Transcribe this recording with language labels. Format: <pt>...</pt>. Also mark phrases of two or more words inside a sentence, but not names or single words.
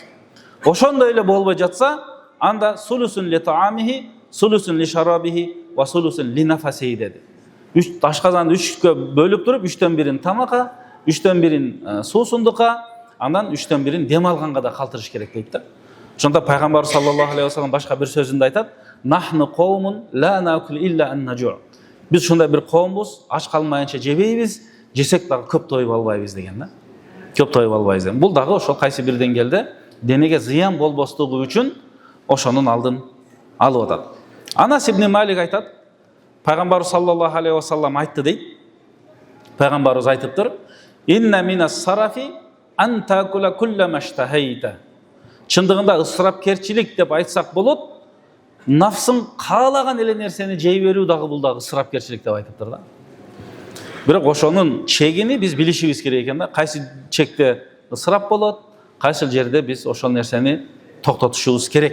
<ky>Ошондой эле болбой жатса, анда</ky> <ar>ثلث لطعامه ثلث لشرابه وثلث لنفسه</ar> <ky>деди. Ашказанды 3кө бөлүп туруп, 3төн бирин тамакка, 3төн бирин суусундукка, андан 3төн бирин дем алганга да калтырыш керек дейт да. Ошондо пайгамбар</ky> <ar>صلى الله عليه وسلم</ar> <ky>башка бир сөзүндө айтат:</ky> <ar>"نحن قوم لا نأكل إلا أن نجوع".</ar> <ky>Биз ушундай бир коомбуз, аш калмайынча жебейбиз, жесек дагы көп тоюп албайбыз деген да. Көп тоюп албайбыз деген. Бул дагы ошол кайсы бир деңгээлде денеге зыян болбостугу үчүн ошонун алдын алып атат. Анас ибн Малик айтат: пайгамбар</ky> <ar>صلى الله عليه وسلم</ar> <ky>айтты дейт. Пайгамбарыбыз айтыптыр:</ky> <ar>"إن من السرف أن تأكل كل ما اشتهيت".</ar> <ky>Чындыгында ысырапкерчилик деп айтсак болот, нафсың каалаган эле нерсени жей берүү дагы бул дагы ысырапкерчилик деп айтыптыр да. Бирок ошонун чегини биз билишибиз керек экен да. Кайсы чекте ысырап болот, кайсы жерде биз ошол нерсени токтотушубуз керек.</ky>